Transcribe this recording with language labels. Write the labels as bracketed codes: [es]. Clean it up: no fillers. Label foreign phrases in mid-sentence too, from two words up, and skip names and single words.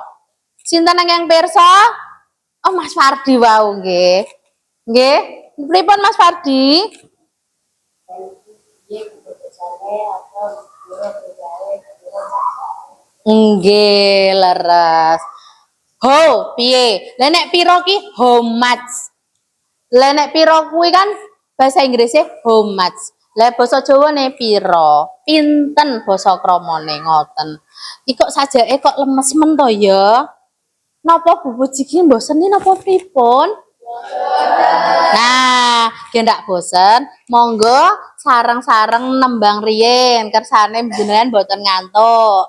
[jv] Sinten ingkang pirsa? Oh, Mas Fardi wau nggih. Nggih. Pripun Mas Fardi? Nggih, leres. Ho, piye? Lah nek pira ki [en] how much. [jv] Lah nek pira kuwi kan [id] bahasa Inggrisnya [en] how much. [jv] Lah basa Jawane pira? Pinten basa kramane ngoten. Iki kok sajake kok lemes men to ya? Napa Bu Puji ki mbosen napa pripun? Nah, ge ndak bosen, monggo sareng-sareng nembang riyin kersane jenengan mboten ngantuk.